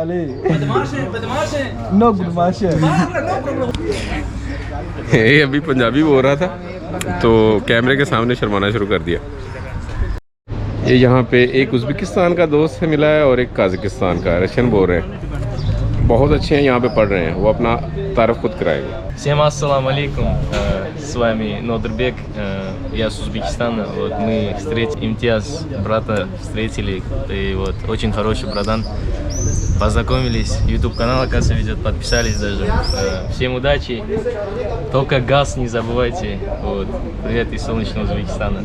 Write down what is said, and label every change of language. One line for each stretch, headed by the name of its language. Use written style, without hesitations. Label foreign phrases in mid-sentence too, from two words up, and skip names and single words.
Hindi: ये अभी पंजाबी बोल रहा था तो कैमरे के सामने शर्माना शुरू कर दिया। ये यहाँ पे एक उज़्बेकिस्तान का दोस्त है मिला है और एक कजाकिस्तान का, रशियन बोल रहे हैं, बहुत अच्छे हैं, यहाँ पे पढ़ रहे हैं, वो अपना तारीफ खुद कराएंगे।
Russian: Всем
Arabic: السلام عليكم,
Russian: с вами Нодербек, я с Узбекистана, вот мы встретили Имтияз, брата встретили, и вот очень хороший братан, познакомились, YouTube канал, оказывается, ведет, подписались даже, всем удачи, только газ не забывайте, вот, привет из солнечного Узбекистана.